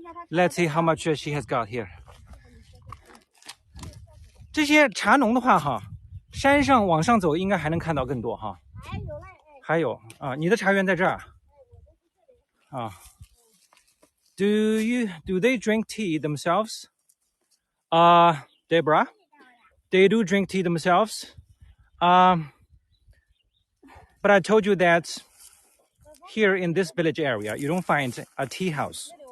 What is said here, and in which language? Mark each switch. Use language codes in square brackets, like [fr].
[en] Let's see how much she has got here. [zh] 这些茶农的话哈，山上往上走应该还能看到更多哈。还有啊，你的茶园在这儿啊。 [en] Do they drink tea themselves? Deborah, they do drink tea themselves. But I told you that here in this village area, you don't find a tea house.